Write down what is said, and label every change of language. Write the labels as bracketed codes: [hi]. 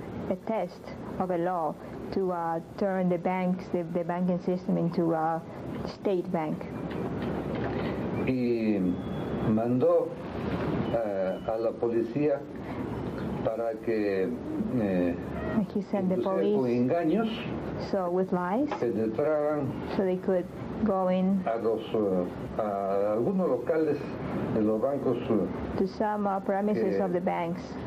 [en] a test of a law to turn the banks, the banking system into a state bank. [es] Y mandó a la policía para que [en] he sent the police [es] con engaños [en] with lies, [es] penetraran [en] so they could go in [es] a algunos locales de los bancos [en] to some premises of the banks